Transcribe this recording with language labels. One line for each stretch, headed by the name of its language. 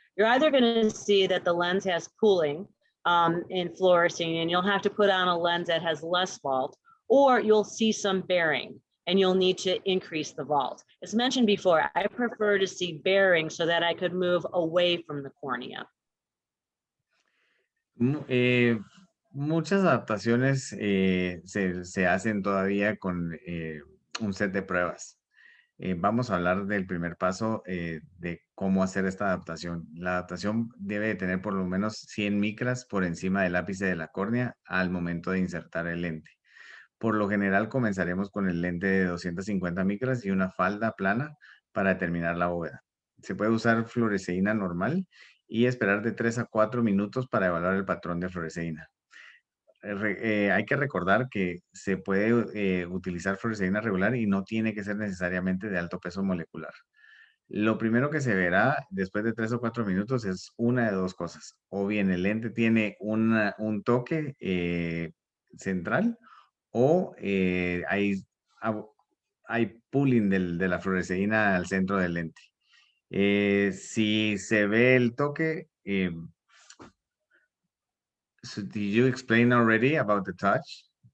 English: You're either going to see that the lens has pooling in fluorescein, and you'll have to put on a lens that has less vault, or you'll see some bearing, and you'll need to increase the vault. As mentioned before, I prefer to see bearing so that I could move away from the cornea.
Spanish: Muchas adaptaciones se hacen todavía con un set de pruebas. Vamos a hablar del primer paso de cómo hacer esta adaptación. La adaptación debe de tener por lo menos 100 micras por encima del ápice de la córnea al momento de insertar el lente. Por lo general comenzaremos con el lente de 250 micras y una falda plana para determinar la bóveda. Se puede usar fluoresceína normal y esperar de 3 a 4 minutos para evaluar el patrón de fluoresceína. Hay que recordar que se puede utilizar fluoresceína regular y no tiene que ser necesariamente de alto peso molecular. Lo primero que se verá después de 3 o 4 minutos es una de dos cosas. O bien el lente tiene un toque central, o hay pooling de la fluoresceína al centro del lente. Si se ve el toque,
English: so did you explain already about the touch?